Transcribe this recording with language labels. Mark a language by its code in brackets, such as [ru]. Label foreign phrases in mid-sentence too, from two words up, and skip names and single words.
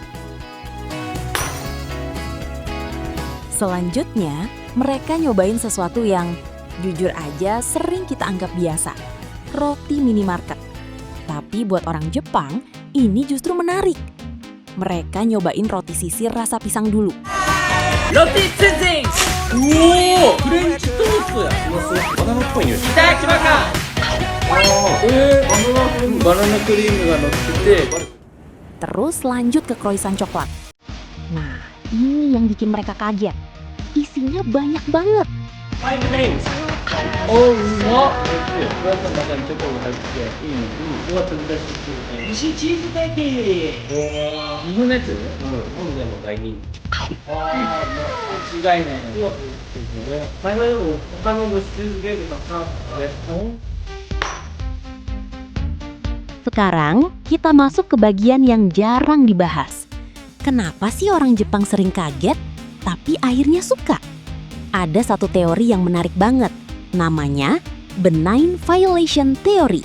[id] Selanjutnya, mereka nyobain sesuatu yang jujur aja sering kita anggap biasa. Roti minimarket. Tapi buat orang Jepang, ini justru menarik. Mereka nyobain roti sisir rasa pisang dulu. Roti sisir. Wow, [en] French toast [id] ya. [ja] Banana っぽい匂い。いただきます。 [en] banana cream [ja] が乗ってて。 [id] Terus lanjut ke croissant coklat. Nah, ini yang bikin mereka kaget. Isinya banyak banget. [ja] Oh, うまっ。クロワッサンの中にチョコが入ってていいね。うわ、飛び出してくる。西チーズケーキ。日本のやつ？日本でも大人気。ああ、違いない。前はでも他のチーズケーキたくさんあってね。 [id] Sekarang kita masuk ke bagian yang jarang dibahas. Kenapa sih orang Jepang sering kaget, tapi akhirnya suka? Ada satu teori yang menarik banget, namanya [en] benign violation theory.